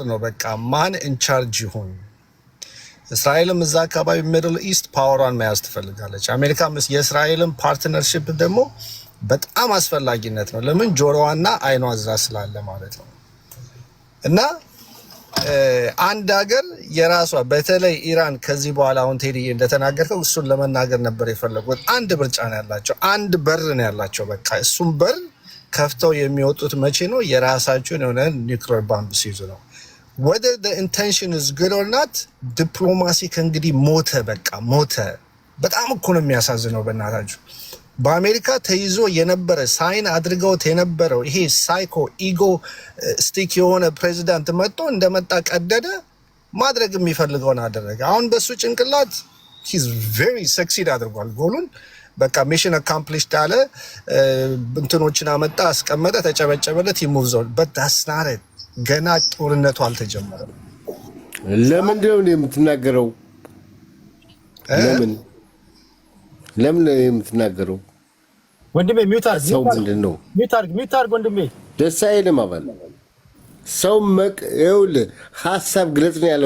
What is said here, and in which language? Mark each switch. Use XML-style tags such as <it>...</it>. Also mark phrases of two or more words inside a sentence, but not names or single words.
<am>ነው። በቃ ማን ኢንቻርጅ ይሁን። እስራኤልም እዛ አካባቢ ሚድል ኢስት ፓወሯን መያዝ ትፈልጋለች። አሜሪካም የእስራኤልን ፓርትነርሺፕ ደግሞ በጣም አስፈላጊነት ነው። ለምን ጆሮዋና አይኗ እዛ ስላለ ማለት ነው። እና አንድ ሀገር የራሷ በተለይ ኢራን ከዚህ በኋላ አሁን ቴዲ እንደተናገርከው እሱን ለመናገር ነበር የፈለጉት። አንድ ምርጫ ነው ያላቸው፣ አንድ በር ነው ያላቸው። በቃ እሱም በር ከፍተው የሚወጡት መቼ ነው? የራሳቸውን የሆነ</am> <en>nuclear bomb</en> <am>ሲይዙ ነው።</am> <en>whether the intention is good or not</en> <am>ዲፕሎማሲ ከእንግዲህ ሞተ፣ በቃ ሞተ። በጣም እኮ ነው የሚያሳዝነው በእናታችሁ። በአሜሪካ ተይዞ የነበረ ሳይን አድርገውት የነበረው ይሄ</am> <en>psycho ego stick</en> <am>የሆነ ፕሬዚዳንት መጥቶ እንደመጣ ቀደደ፣ ማድረግ የሚፈልገውን አደረገ። አሁን በሱ ጭንቅላት</am> <en>he's very succeed</en> <am>አድርጓል ጎሉን። በቃ</am> <en>mission accomplished</en> <am>አለ። እንትኖችን አመጣ፣ አስቀመጠ፣ ተጨበጨበለት፣ ይሙቭ ዞን</am> <en>but that's not it።</en> <am>ገና ጦርነቱ አልተጀመረም። ለምንድን ነው የምትናገረው? ለምን የምትናገረው? ወንድሜ ሚውት አድርግ። ሰው ምንድን ነው ሚውት አድርግ ወንድሜ። ደስ አይልም አባል ሰው ይኸውልህ ሀሳብ ግለጽ ነው ያለው።</am>